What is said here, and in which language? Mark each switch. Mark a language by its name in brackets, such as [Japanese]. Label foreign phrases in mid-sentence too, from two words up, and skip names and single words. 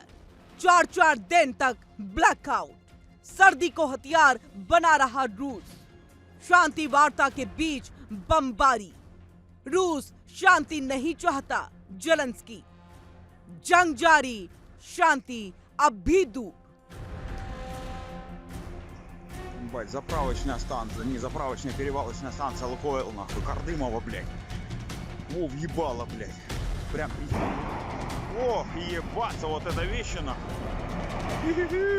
[Hindi] 4-4 दिन तक ब्लैकआउट। सर्दी को हथियार बना रहा रूस। शांति वार्ता के बीच बमबारी। रूस शांति नहीं चाहता, जेलेंस्की। जंग जारी, शांति अब भी दूर। [Russian] Заправочная станция, не заправочная, перевалочная станция Лукойл, нахуй, Кардымова, блядь. О, въебало, блядь. Прям пиздец. О, ебаться, вот это вещи, нахуй.